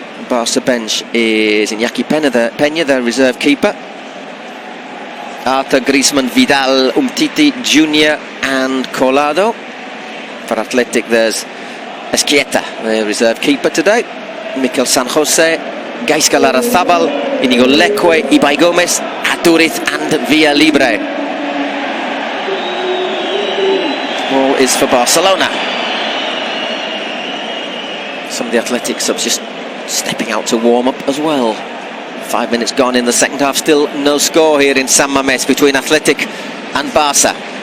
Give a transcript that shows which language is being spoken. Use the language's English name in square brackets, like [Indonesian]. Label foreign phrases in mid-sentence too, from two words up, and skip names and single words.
[English] Barca bench is Iñaki Peña, their reserve keeper. Arthur, Griezmann, Vidal, Umtiti, Junior and Colado. For Athletic there's Esquieta, the reserve keeper today. Mikel San Jose, Gaizka Larrazabal, Inigo Leque, Ibai Gomez, Aduriz and Villalibre. Ball is for Barcelona. Some of the Athletic subs just stepping out to warm up as well. 5 minutes gone in the second half, still no score here in San Mamés between Athletic and Barca.